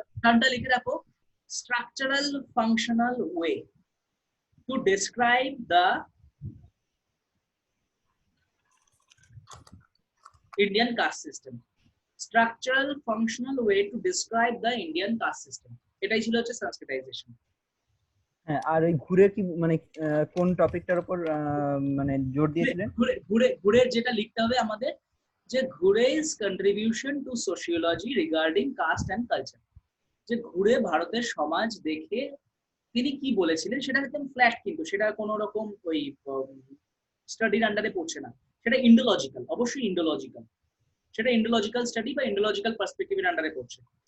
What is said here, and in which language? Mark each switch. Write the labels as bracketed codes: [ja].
[bn] টার্মটা লিখে রাখো, [en] Structural functional way to describe the Indian caste system. Structural functional way to describe the Indian caste system. [bn] এটাই ছিল হচ্ছে সংস্কৃতাইজেশন। হ্যাঁ, আর ওই ঘুরে কি মানে কোন টপিকটার উপর মানে জোর দিয়েছিলেন? [en] Ghurye [bn] যেটা লিখতে হবে আমাদের, যে [en] Ghurye's contribution to sociology regarding caste and culture। [bn] যে ঘুরে ভারতের সমাজ দেখে তিনি কি বলেছিলেন, সেটা একদম ফ্ল্যাট, কিন্তু সেটা কোনো রকম ওই স্টাডির আন্ডারে পড়ছে না, সেটা ইন্ডোলজিক্যাল, অবশ্যই ইন্ডোলজিক্যাল, সেটা ইন্ডোলজিক্যাল স্টাডি বা ইন্ডোলজিক্যাল পার্সপেক্টিভের আন্ডারে পড়ছে।